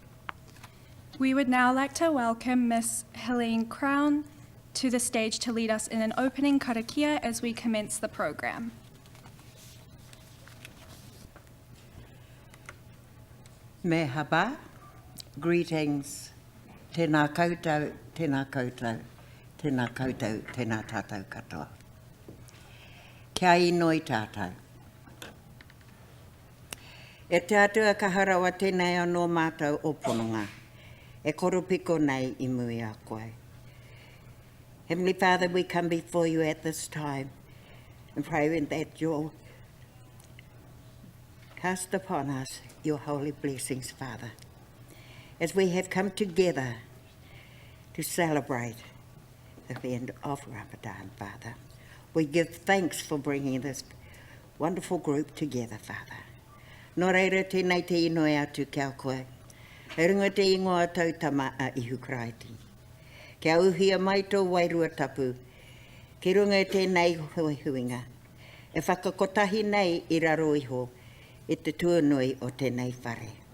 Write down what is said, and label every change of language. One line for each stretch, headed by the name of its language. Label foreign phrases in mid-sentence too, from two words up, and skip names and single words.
English: We would now like to welcome Ms. Helene Crown to the stage to lead us in an opening karakia as we commence the program. Merhaba, greetings,
Māori: tēnā koutou, tēnā koutou, tēnā koutou, tēnā tātou katoa. Kia inoi tātou. E te atua ka harawa tēnei anō mātou o pononga, e koropiko nei I mui a koe.
English: Heavenly Father, we come before you at this time and pray that you'll cast upon us your holy blessings, Father, as we have come together to celebrate the end of Ramadan, Father. We give thanks for bringing this wonderful group together, Father.
Māori: Nō reira tēnei te inoi atu kia koe, e runga te ingoa tautama a ihu kraiti. Kia uhia mai tō wairua tapu, ki runga e tēnei huinga, e whakakotahi nei I raro iho, e te tuanui o tēnei whare.